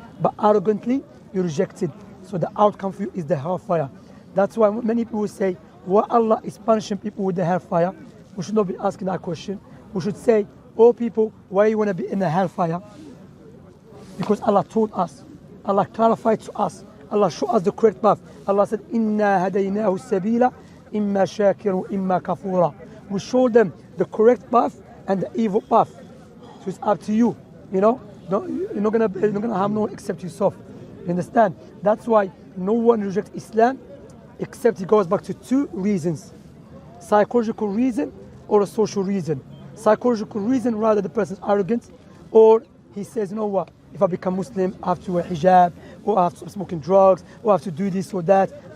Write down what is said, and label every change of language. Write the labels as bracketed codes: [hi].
[en] But arrogantly, you rejected. So the outcome for you is the hellfire. That's why many people will say, why Allah is punishing people with the hellfire? We should not be asking that question. We should say, oh people, why you want to be in the hellfire? Because Allah told us. Allah clarified to us. Allah showed us the correct path. Allah said, [ar] إِنَّا هَدَيْنَاهُ السَّبِيلَ إِمَّا شَاكِرٌ إِمَّا كَفُورًا. [en] We showed them the correct path and the evil path. So it's up to you. You know, you're not gonna have no one except yourself. You understand? That's why no one rejects Islam except he goes back to two reasons. Psychological reason or a social reason. Psychological reason, rather the person's arrogant, or he says, you know what, if I become Muslim, I have to wear hijab, or I have to stop smoking drugs, or I have to do this or that.